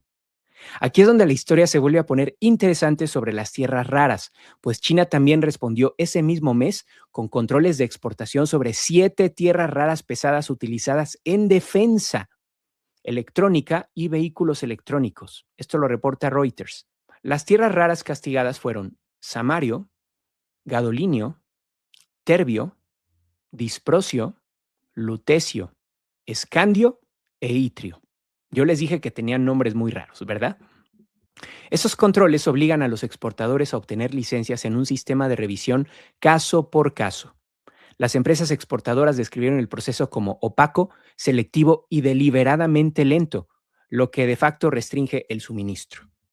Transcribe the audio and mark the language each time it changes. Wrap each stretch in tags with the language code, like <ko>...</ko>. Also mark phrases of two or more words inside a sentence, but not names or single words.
<es>Aquí es donde la historia se vuelve a poner interesante sobre las tierras raras, pues China también respondió ese mismo mes con controles de exportación sobre 7 tierras raras pesadas utilizadas en defensa, electrónica y vehículos electrónicos. Esto lo reporta Reuters. Las tierras raras castigadas fueron samario, gadolinio, terbio, disprosio, lutecio, escandio e itrio. Yo les dije que tenían nombres muy raros, ¿verdad? Esos controles obligan a los exportadores a obtener licencias en un sistema de revisión caso por caso. Las empresas exportadoras describieron el proceso como opaco, selectivo y deliberadamente lento, lo que de facto restringe el suministro.</es>